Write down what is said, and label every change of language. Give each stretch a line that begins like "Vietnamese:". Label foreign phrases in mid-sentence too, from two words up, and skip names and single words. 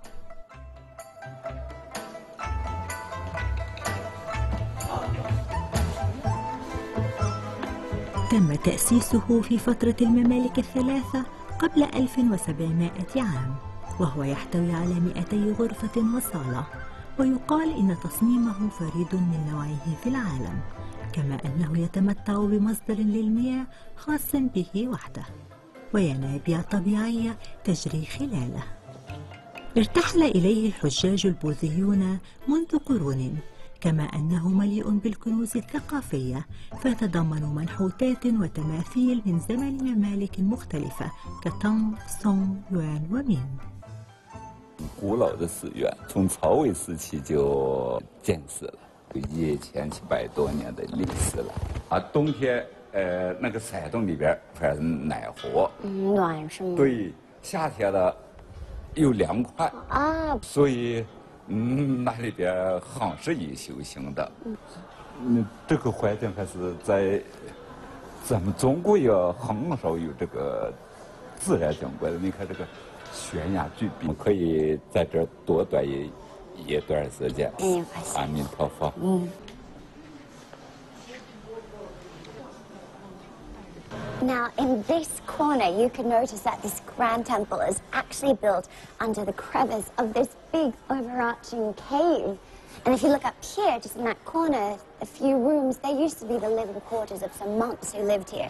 Arabic: تم تأسيسه في فترة الممالك الثلاثة قبل 1700 عام، وهو يحتوي على 200 غرفة وصالة، ويقال إن تصميمه فريد من نوعه في العالم، كما أنه يتمتع بمصدر للمياه خاص به وحده، وينابيع طبيعية تجري خلاله. ارتحل إليه الحجاج البوذيون منذ قرون، كما أنه مليء بالكنوز الثقافية، فيتضمن منحوتات وتماثيل من زمن ممالك مختلفة كتانغ، سونغ، يوان ومين.
Chinese: 古老的寺院从曹魏时期就建设了，有1700多年的历史了。啊，冬天那个山洞里边反正暖和，暖是吗？对，夏天呢又凉快啊，所以那里边很适宜修行的。这个环境还是在咱们中国也很少有这个自然景观的。你看这个。悬崖巨壁，可以在这儿多待一段时间。阿弥陀佛。
English: Now, in this corner, you can notice that this grand temple is actually built under the crevice of this big overarching cave. And if you look up here, just in that corner, a few rooms, there used to be the living quarters of some monks who lived here.